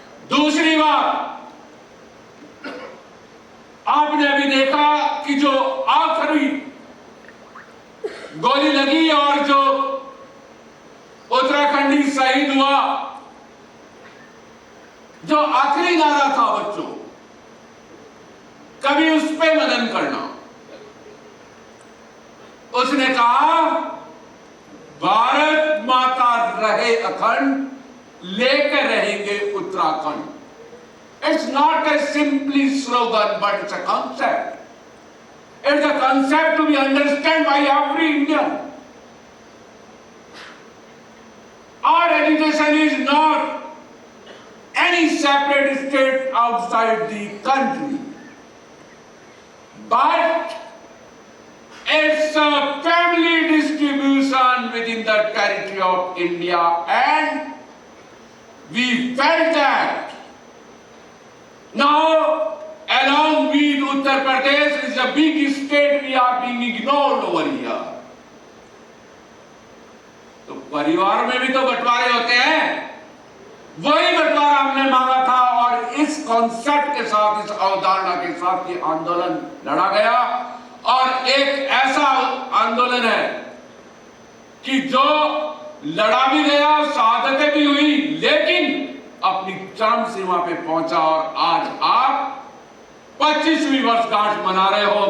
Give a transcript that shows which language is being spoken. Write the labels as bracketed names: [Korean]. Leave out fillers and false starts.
[Hindi] दूसरी बात, आपने अभी देखा कि जो आखिरी गोली लगी और जो उत्तराखंडी शहीद हुआ, जो आखिरी नारा था बच्चों, कभी उस पे मनन करना। उसने कहा, भारत माता रहे अखंड, लेकर रहेंगे Uttarakhand. [English] It's not a simply slogan, but it's a concept. It's a concept to be understood by every Indian. Our education is not any separate state outside the country, but it's a family distribution within the territory of India, and we felt that now, along with Uttar Pradesh, is a big state, we are being ignored over here. [Hindi] तो परिवार में भी तो बंटवारे होते हैं, वही बंटवारा हमने मांगा था और इस कॉन्सेप्ट के साथ, इस अवधारणा के साथ ये आंदोलन लड़ा गया। और एक ऐसा आंदोलन है कि जो लड़ा भी गया, शहादतें भी हुई, लेकिन अपनी चरम सीमा पे पहुंचा और आज आप 25वीं वर्षगांठ मना रहे हो।